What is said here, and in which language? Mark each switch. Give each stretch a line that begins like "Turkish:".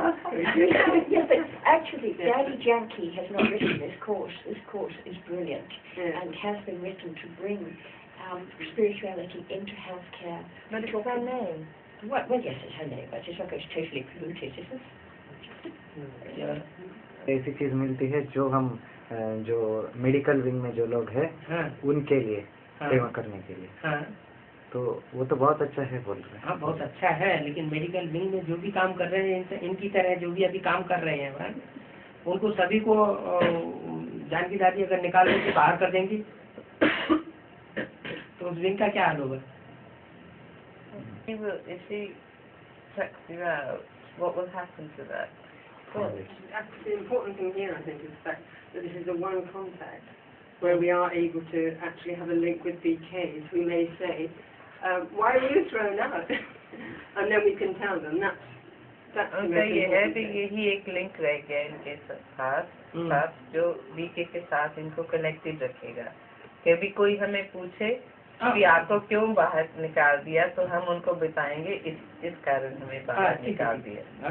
English: Yeah, but actually, Daddy Janki has not written this course. This course is brilliant and has been written to bring spirituality into healthcare. But it's her name. Well, yes, it's her name, but it's not going to totally pollute it, is it?
Hindi: ऐसी चीज मिलती है जो हम जो medical wing में जो लोग हैं उनके लिए सेवा करने के लिए. तो वो तो बहुत अच्छा है बोल रहे हैं. हाँ, बहुत अच्छा है, लेकिन मेडिकल विंग में जो भी काम कर रहे हैं इनकी तरह जो भी अभी काम कर रहे हैं उनको सभी को जानकी दादी अगर निकाल के बाहर कर देंगी तो उस विंग का क्या हाल होगा?
English: If she checks you out, what will happen to that? Well, the important thing here, I think, is that this is the one contact where we are able to actually have a link with BKs. We may say, why were you thrown out? And then we can tell them that's the most
Hindi: ये है
English: important thing.
Hindi: यही एक link रह गया इनके साथ जो BK के साथ इनको कनेक्टेड रखेगा. कभी कोई हमें पूछे कि आपको क्यों बाहर निकाल दिया तो हम उनको बताएंगे इस कारण हमें बाहर निकाल दिया.